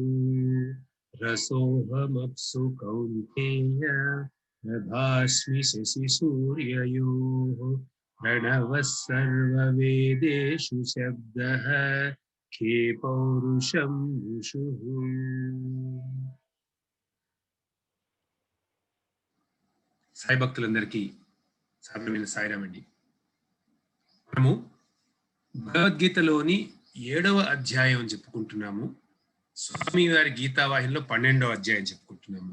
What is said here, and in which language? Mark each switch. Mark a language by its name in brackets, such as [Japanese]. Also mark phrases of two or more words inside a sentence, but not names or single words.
[Sanskrit] रसोऽहमप्सु कौन्तेय प्रभास्मि शशिसूर्ययोः प्रणवः सर्ववेदेषु शब्दः खे पौरुषं ऋषुः। [Telugu] సాయి భక్తులందరికీ సాధారణమైన సాయిరామండి. మనము భగవద్గీతలోని 7వ అధ్యాయం చెప్పుకుంటున్నాము. స్వామి వారి గీతావాహినిలో 12వ అధ్యాయం చెప్పుకుంటున్నాము.